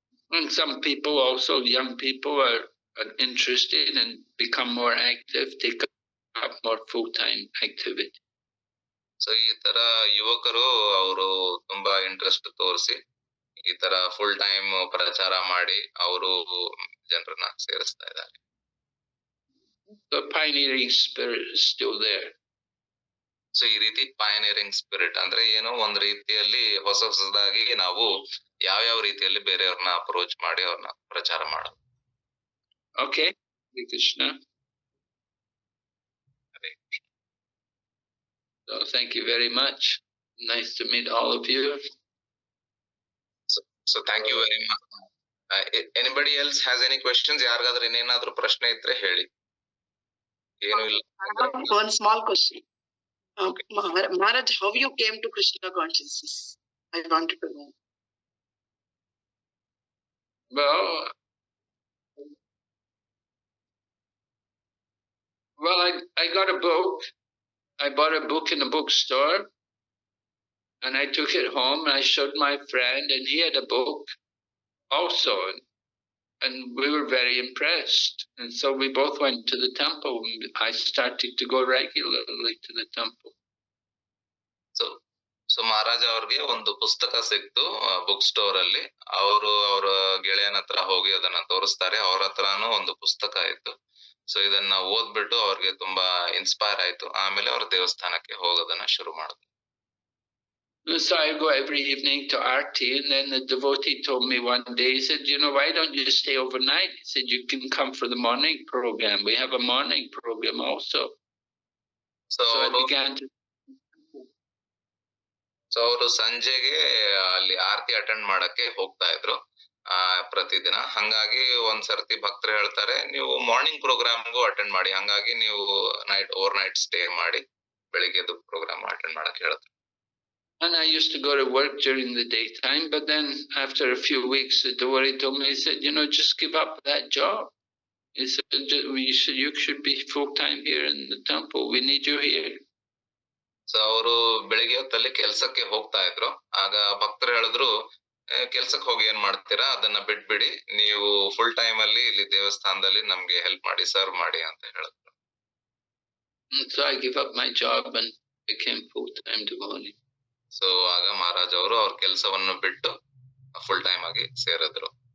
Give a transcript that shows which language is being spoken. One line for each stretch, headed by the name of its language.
English: And some people also, young people are interested and become more active, take up more full-time activity.
Kannada: So ಈ ತರ ಯುವಕರು ಅವರು ತುಂಬಾ interest ತೋರಿಸಿ ಈ ತರ ಫುಲ್ ಟೈಮ್ ಪ್ರಚಾರ ಮಾಡಿ ಅವರು ಜನರನ್ನ ಸೇರಿಸ್ತಾ ಇದ್ದಾರೆ.
English: The pioneering spirit is still there.
Kannada: So ಈ ರೀತಿ ಪಯನೀರಿಂಗ್ ಸ್ಪಿರಿಟ್ ಅಂದ್ರೆ ಏನೋ ಒಂದ್ ರೀತಿಯಲ್ಲಿ ಹೊಸದಾಗಿ ನಾವು ಯಾವ ರೀತಿಯಲ್ಲಿ ಬೇರೆಯವ್ರನ್ನ ಅಪ್ರೋಚ್ ಮಾಡಿ ಅವ್ರನ್ನ ಪ್ರಚಾರ ಮಾಡೋದು.
English: Okay, Hare Krishna. So thank you very much. Nice to meet all of you. So thank you very much. Anybody else has any questions?
Kannada: ಯಾರಿಗಾದ್ರೂ ಇನ್ನೇನಾದ್ರೂ ಪ್ರಶ್ನೆ ಇದ್ರೆ ಹೇಳಿ. ಏನು ಇಲ್ಲ.
English: One small question. Maharaj, how you came to Krishna consciousness? I wanted to know. Well, I got a book. I bought a book in a bookstore, and I took it home and I showed my friend, and he had a book also, and we were very impressed. And so we both went to the temple. I started to go regularly to the temple.
Kannada: So ಮಹಾರಾಜ ಅವ್ರಿಗೆ ಒಂದು ಪುಸ್ತಕ ಸಿಕ್ತು book store ಅಲ್ಲಿ. ಅವರು ಅವರ ಗೆಳೆಯನ ಹತ್ರ ಹೋಗಿ ಅದನ್ನ ತೋರಿಸ್ತಾರೆ. ಅವ್ರ ಹತ್ರನೂ ಒಂದು ಪುಸ್ತಕ ಇತ್ತು. ಸೊ ಇದನ್ನ ಓದ್ಬಿಟ್ಟು ಅವ್ರಿಗೆ ತುಂಬಾ ಇನ್ಸ್ಪೈರ್ ಆಯ್ತು. ಆಮೇಲೆ ಅವ್ರ ದೇವಸ್ಥಾನಕ್ಕೆ ಹೋಗೋದನ್ನ ಶುರು ಮಾಡಿದ್ರು.
English: So I go every evening to Aarti, and then the devotee told me one day, he said, you know, why don't you stay overnight? He said, you can come for the morning program. We have a morning program also. So I began to...
Kannada: so ಅವರು ಸಂಜೆಗೆ ಅಲ್ಲಿ ಆರತಿ attend ಮಾಡಕ್ಕೆ ಹೋಗ್ತಾ ಇದ್ರು ಪ್ರತಿದಿನ. ಹಂಗಾಗಿ ಒಂದ್ಸರ್ತಿ ಭಕ್ತರು ಹೇಳ್ತಾರೆ, ನೀವು ಮಾರ್ನಿಂಗ್ ಪ್ರೋಗ್ರಾಮ್ಗೂ ಅಟೆಂಡ್ ಮಾಡಿ, ಹಂಗಾಗಿ ನೀವು ಓವರ್ ನೈಟ್ ಸ್ಟೇ ಮಾಡಿ ಬೆಳಿಗ್ಗೆದು ಪ್ರೋಗ್ರಾಮ್ ಅಟೆಂಡ್ ಮಾಡಕ್ ಹೇಳಿದ್ರು.
English: And I used to go to work during the daytime, but then after a few weeks, the devotee told me, he said, you know, just give up that job. He said, you should be full-time here in the temple. We need you here.
Kannada: So ಅವರು ಬೆಳಿಗ್ಗೆ ಹೊತ್ತಲ್ಲಿ ಕೆಲ್ಸಕ್ಕೆ ಹೋಗ್ತಾ ಇದ್ರು. ಆಗ ಭಕ್ತರು ಹೇಳಿದ್ರು, ಕೆಲ್ಸಕ್ಕೆ ಹೋಗಿ ಏನ್ ಮಾಡ್ತೀರಾ, ಅದನ್ನ ಬಿಟ್ಬಿಡಿ, ನೀವು ಫುಲ್ ಟೈಮ್ ಅಲ್ಲಿ ಇಲ್ಲಿ ದೇವಸ್ಥಾನದಲ್ಲಿ ನಮ್ಗೆ ಹೆಲ್ಪ್ ಮಾಡಿ, ಸರ್ವ್ ಮಾಡಿ ಅಂತ ಹೇಳಿದ್ರು.
English: So I gave up my job and became full-time devotee.
Kannada: So ಆಗ ಮಹಾರಾಜ್ ಅವರು ಅವ್ರ ಕೆಲಸವನ್ನು ಬಿಟ್ಟು ಫುಲ್ ಟೈಮ್ ಆಗಿ ಸೇರಿದ್ರು.